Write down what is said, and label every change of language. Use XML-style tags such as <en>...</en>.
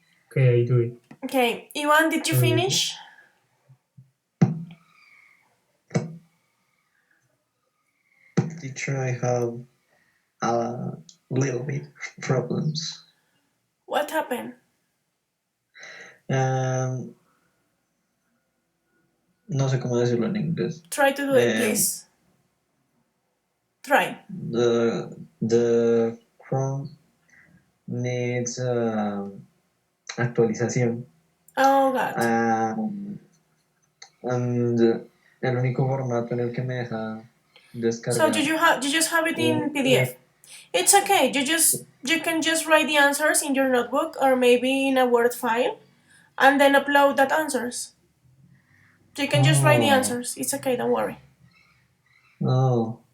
<en>Okay, I do it. Okay, Ivan, did you finish? Teacher, I have a little bit problems. What happened?</en> <es>No sé cómo decirlo en inglés.</es> <en>Try to do it, please. Try. The Chrome needs actualización. Oh, God.</en> <es>And el único formato en el que me deja descargar.</es> <en>So you just have it in PDF? It's okay. You can just write the answers in your notebook or maybe in a Word file and then upload that answers. You can just write the answers. It's okay, don't worry. Oh.</en>